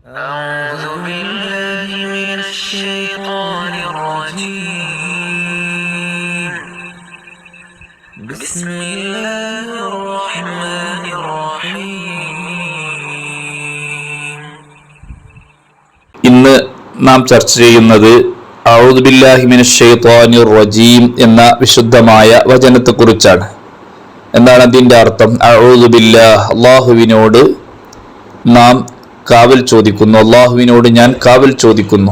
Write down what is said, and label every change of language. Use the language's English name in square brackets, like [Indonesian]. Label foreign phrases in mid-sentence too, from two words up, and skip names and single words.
[Arabic] أعوذ بالله من الشيطان الرجيم بسم الله الرحمن الرحيم [Malayalam] ഇന്ന് നാം ചർച്ച ചെയ്യുന്നത് [Arabic] أعوذ بالله من الشيطان الرجيم [Malayalam] എന്ന വിശുദ്ധമായ വചനത്തെക്കുറിച്ചാണ്. എന്താണ് അതിൻ്റെ അർത്ഥം? [Arabic] أعوذ بالله, [Malayalam] അല്ലാഹുവിനോട് നാം കാവൽ ചോദിക്കുന്നു, അല്ലാഹുവിനോട് ഞാൻ കാവൽ ചോദിക്കുന്നു.